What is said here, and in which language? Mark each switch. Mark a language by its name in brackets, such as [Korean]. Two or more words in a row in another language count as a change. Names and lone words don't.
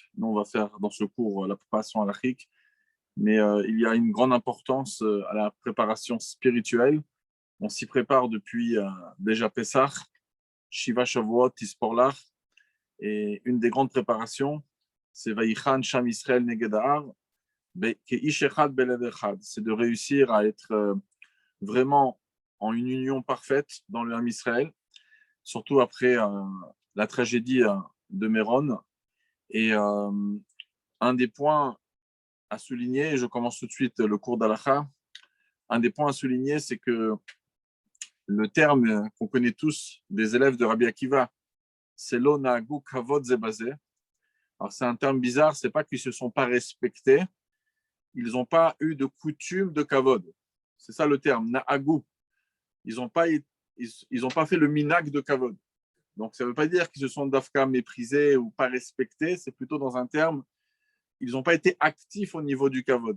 [French] Nous, on va faire dans ce cours la préparation halachique, mais il y a une grande importance à la préparation spirituelle. On s'y prépare depuis déjà Pessah, Shiva Shavuot, Tisporlach, et une des grandes préparations, c'est [Hebrew] ויחן שם ישראל נגד ההר כאיש אחד בלב אחד. [French] C'est de réussir à être vraiment en une union parfaite dans le [Hebrew] עם ישראל, [French] surtout après la tragédie de Méron. Et un des points à souligner, je commence tout de suite le cours d'Alacha, un des points à souligner, c'est que le terme qu'on connaît tous des élèves de Rabbi Akiva, c'est [Hebrew] לא נהגו כבוד זה בזה. [French] Alors c'est un terme bizarre, c'est pas qu'ils se sont pas respectés, ils n'ont pas eu de coutume de kavod. C'est ça le terme, na'agu. Ils n'ont pas fait le minag de kavod. Donc ça ne veut pas dire qu'ils se sont d'afka méprisés ou pas respectés, c'est plutôt dans un terme, ils n'ont pas été actifs au niveau du kavod.